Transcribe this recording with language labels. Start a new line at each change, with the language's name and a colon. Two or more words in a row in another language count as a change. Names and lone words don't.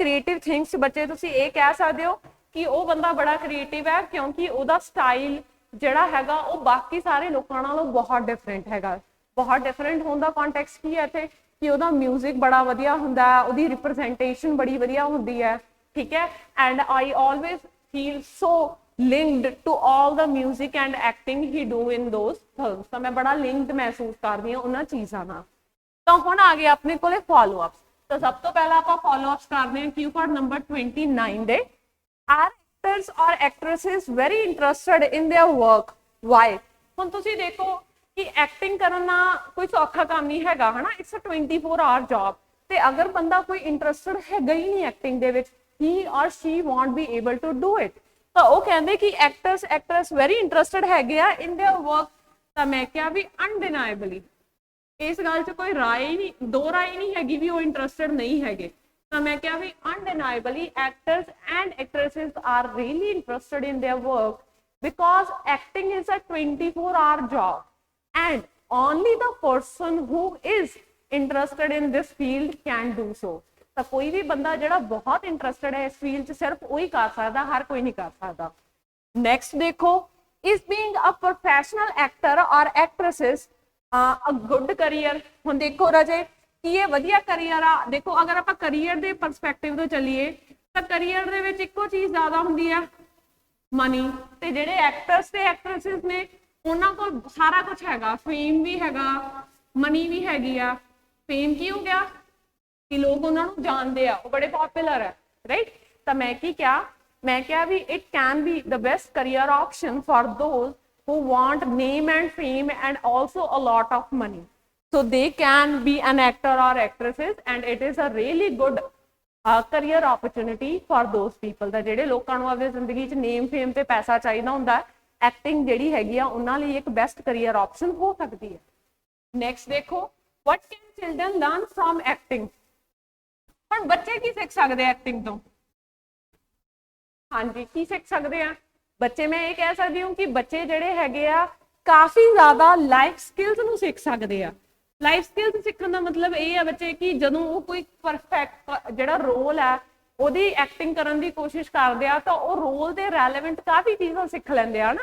English: creative things
Punjabi: ਬੱਚੇ ਤੁਸੀਂ ਇਹ ਕਹਿ ਸਕਦੇ ਹੋ ਕਿ ਉਹ ਬੰਦਾ ਬੜਾ ਕ੍ਰੀਏਟਿਵ ਹੈ ਕਿਉਂਕਿ ਉਹਦਾ ਸਟਾਈਲ ਜਿਹੜਾ ਹੈਗਾ ਉਹ ਬਾਕੀ ਸਾਰੇ ਲੋਕਾਂ ਨਾਲੋਂ ਬਹੁਤ ਡਿਫਰੈਂਟ ਹੈਗਾ। ਬਹੁਤ ਡਿਫਰੈਂਟ ਹੋਣ ਦਾ ਕੰਟੈਕਸਟ ਕੀ ਹੈ ਇੱਥੇ ਕਿ ਉਹਦਾ ਮਿਊਜ਼ਿਕ ਬੜਾ ਵਧੀਆ ਹੁੰਦਾ ਹੈ, ਉਹਦੀ ਰਿਪਰੈਜ਼ੈਂਟੇਸ਼ਨ ਬੜੀ ਵਧੀਆ ਹੁੰਦੀ ਹੈ, ਠੀਕ ਹੈ।
English: and I always feel so linked to all the music and acting he do in those films।
Punjabi: ਤਾਂ ਮੈਂ ਬੜਾ ਲਿੰਕਡ ਮਹਿਸੂਸ ਕਰਦੀ ਹਾਂ ਉਹਨਾਂ ਚੀਜ਼ਾਂ ਨਾਲ। ਤਾਂ ਹੁਣ ਆ ਗਏ ਆਪਣੇ ਕੋਲੇ
English: follow ups.
Punjabi: ਤਾਂ ਸਭ ਤੋਂ ਪਹਿਲਾਂ ਆਪਾਂ
English: follow ups
Punjabi: ਕਰਦੇ ਹਾਂ
English: cue card
Punjabi: ਨੰਬਰ 29 ਦੇ।
English: are actors or actresses very interested in their work, why?
Punjabi: ਹੁਣ ਤੁਸੀਂ ਦੇਖੋ ਕਿ ਐਕਟਿੰਗ ਕਰਨਾ ਕੋਈ ਸੌਖਾ ਕੰਮ ਨਹੀਂ ਹੈਗਾ ਹਨਾ,
English: it's a 24 hour job.
Punjabi: ਤੇ ਅਗਰ ਬੰਦਾ ਕੋਈ ਇੰਟਰਸਟਡ ਹੈਗਾ ਹੀ ਨਹੀਂ ਐਕਟਿੰਗ ਦੇ ਵਿੱਚ,
English: he or she won't be able to do it।
Punjabi: ਤਾਂ ਉਹ ਕਹਿੰਦੇ ਕਿ
English: actors actress very interested
Punjabi: ਹੈਗੇ ਆ
English: in their work.
Punjabi: ਤਾਂ ਮੈਂ ਕਿਹਾ ਵੀ ਅਨਡਿਨਾਏਬਲੀ ਇਸ ਗੱਲ 'ਚ ਕੋਈ ਰਾਏ ਨਹੀਂ, ਦੋ ਰਾਏ ਨਹੀਂ ਹੈਗੀ ਵੀ ਉਹ ਇੰਟਰਸਟਡ ਨਹੀਂ ਹੈਗੇ। ਤਾਂ ਮੈਂ ਕਿਹਾ ਵੀ
English: undeniably actors and actresses are really interested in their work because acting is a 24-hour job and only the person who is interested in this field can do so।
Punjabi: ਤਾਂ ਕੋਈ ਵੀ ਬੰਦਾ ਜਿਹੜਾ ਬਹੁਤ ਇੰਟਰਸਟਡ ਹੈ ਇਸ ਫੀਲਡ 'ਚ ਸਿਰਫ ਉਹੀ ਕਰ ਸਕਦਾ, ਹਰ ਕੋਈ ਨਹੀਂ ਕਰ ਸਕਦਾ। ਨੈਕਸਟ ਦੇਖੋ,
English: is being a professional actor or actresses a good career।
Punjabi: ਹੁਣ ਦੇਖੋ ਰਾਜੇ ਕੀ ਇਹ ਵਧੀਆ ਕਰੀਅਰ ਆ? ਦੇਖੋ ਅਗਰ ਆਪਾਂ ਕਰੀਅਰ ਦੇ ਪਰਸਪੈਕਟਿਵ ਤੋਂ ਚੱਲੀਏ ਤਾਂ ਕਰੀਅਰ ਦੇ ਵਿੱਚ ਇੱਕੋ ਚੀਜ਼ ਜ਼ਿਆਦਾ ਹੁੰਦੀ ਹੈ, ਮਨੀ। ਤੇ ਜਿਹੜੇ ਐਕਟਰਸ ਤੇ ਐਕਟ੍ਰੈਸਸ ਨੇ ਉਹਨਾਂ ਕੋਲ ਸਾਰਾ ਕੁਝ ਹੈਗਾ, ਫੇਮ ਵੀ ਹੈਗਾ, ਮਨੀ ਵੀ ਹੈਗੀ ਆ। ਫੇਮ ਕੀ ਹੋ ਗਿਆ ਕਿ ਲੋਕ ਉਹਨਾਂ ਨੂੰ ਜਾਣਦੇ ਆ, ਉਹ ਬੜੇ ਪੋਪੂਲਰ ਹੈ, ਰਾਈਟ। ਤਾਂ ਮੈਂ ਕੀ ਕਿਹਾ, ਮੈਂ ਕਿਹਾ ਵੀ
English: it can be the best career option for those who want name and fame and also a lot of money, so they can be an actor or actresses and it is a really good career opportunity for those people।
Punjabi: ਤਾਂ ਜਿਹੜੇ ਲੋਕਾਂ ਨੂੰ ਆਪਣੀ ਜ਼ਿੰਦਗੀ 'ਚ
English: name fame
Punjabi: ਤੇ ਪੈਸਾ ਚਾਹੀਦਾ ਹੁੰਦਾ, ਐਕਟਿੰਗ ਜਿਹੜੀ ਹੈਗੀ ਆ ਉਹਨਾਂ ਲਈ ਇੱਕ
English: best career option
Punjabi: ਹੋ ਸਕਦੀ ਹੈ। ਨੈਕਸਟ ਦੇਖੋ,
English: what can children learn from acting।
Punjabi: ਹੁਣ ਬੱਚੇ ਕੀ ਸਿੱਖ ਸਕਦੇ ਆ ਐਕਟਿੰਗ ਤੋਂ? ਹਾਂਜੀ, ਕੀ ਸਿੱਖ ਸਕਦੇ ਆ ਬੱਚੇ? ਮੈਂ ਇਹ ਕਹਿ ਸਕਦੀ ਹਾਂ ਕਿ ਬੱਚੇ ਜਿਹੜੇ ਹੈਗੇ ਆ ਕਾਫੀ ਜ਼ਿਆਦਾ
English: life skills
Punjabi: ਨੂੰ ਸਿੱਖ ਸਕਦੇ ਆ।
English: life skills
Punjabi: ਸਿੱਖਣ ਦਾ ਮਤਲਬ ਇਹ ਹੈ ਬੱਚੇ ਕਿ ਜਦੋਂ ਉਹ ਕੋਈ ਪਰਫੈਕਟ ਜਿਹੜਾ ਰੋਲ ਹੈ ਉਹਦੀ ਐਕਟਿੰਗ ਕਰਨ ਦੀ ਕੋਸ਼ਿਸ਼ ਕਰਦੇ ਆ ਤਾਂ ਉਹ ਰੋਲ ਦੇ ਰੈਲੇਵੈਂਟ ਕਾਫੀ ਚੀਜ਼ਾਂ ਸਿੱਖ ਲੈਂਦੇ ਆ ਨਾ।